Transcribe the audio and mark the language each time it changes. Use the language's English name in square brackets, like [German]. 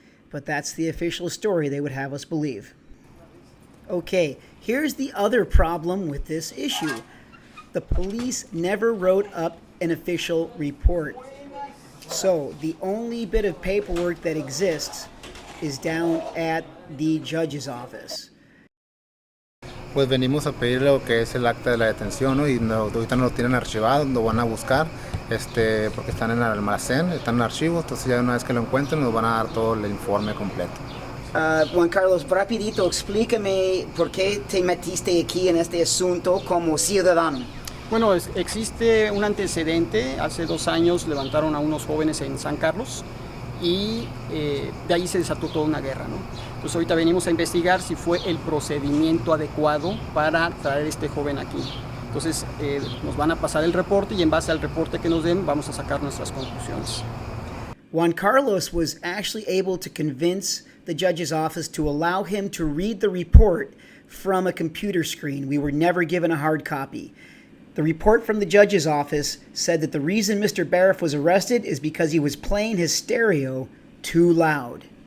[English] But that's the official story they would have us believe. Okay, here's the other problem with this issue. The police never wrote up an official report. So the only bit of paperwork that exists is down at the judge's office. [Spanish] Pues venimos a pedir lo que es el acta de la detención, ¿no? Y ahorita no lo tienen archivado, lo van a buscar, porque están en el almacén, están en archivos, entonces ya una vez que lo encuentren nos van a dar todo el informe completo. Juan Carlos, rapidito, explícame por qué te metiste aquí en este asunto como ciudadano. Bueno, existe un antecedente. Hace 2 años levantaron a unos jóvenes en San Carlos y de ahí se desató toda una guerra, ¿no? Entonces ahorita venimos a investigar si fue el procedimiento adecuado para traer a este joven aquí. Entonces nos van a pasar el reporte y en base al reporte que nos den vamos a sacar nuestras conclusiones. [English] Juan Carlos was actually able to convince the judge's office to allow him to read the report from a computer screen. We were never given a hard copy. The report from the judge's office said that the reason Mr. Bariff was arrested is because he was playing his stereo too loud.